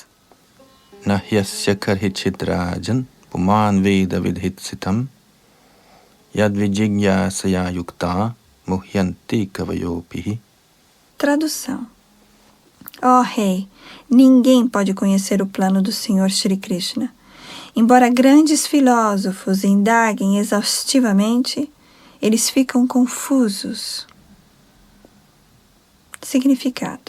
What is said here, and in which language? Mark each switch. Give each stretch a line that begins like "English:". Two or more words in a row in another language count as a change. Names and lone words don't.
Sanskrit: नह्यस्य कर्हिचित् राजन् पुमान् वेद विधित्सितं यद् विजिज्ञासया युक्त मुह्यन्ति कवयोपिहि.
Portuguese: Tradução. Ó Rei, ninguém pode conhecer o plano do Senhor Shri Krishna. Embora grandes filósofos indaguem exaustivamente, eles ficam confusos. Significado.